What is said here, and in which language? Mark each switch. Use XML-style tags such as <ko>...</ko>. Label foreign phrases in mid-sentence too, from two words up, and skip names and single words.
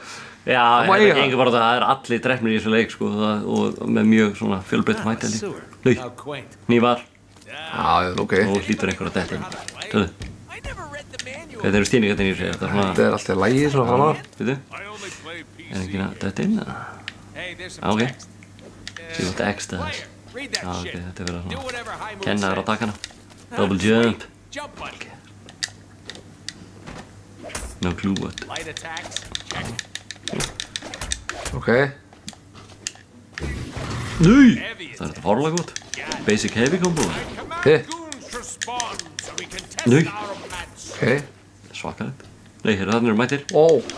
<is>Já, þetta gengur bara það er allir drefnir í þessu leik, sko, og með mjög svona fjölbreyttum hætti. Nú, hnífar. Já, ok. Og hlýtur einhver að detta inn. Sjáðu. Þetta eru stýningarnir í þessu, þetta er svona... Þetta er alltaf lægið svona fram að. Veitu? Er ekki að detta inn, eða? Já, ok.</is> <en>See what X does.</en> <is>Já, ok, þetta er verið að svona... Kenna þér á takkana.</is> <en>Double jump. Ok. No clue what. Ok.</en> <is>Nei! Það er þetta fárlega gott.</is> <en>Basic heavy combo. Nei!</en> <is>Ok. Svakalegt. Nei, hérna þarna eru mættir. Ó.</is>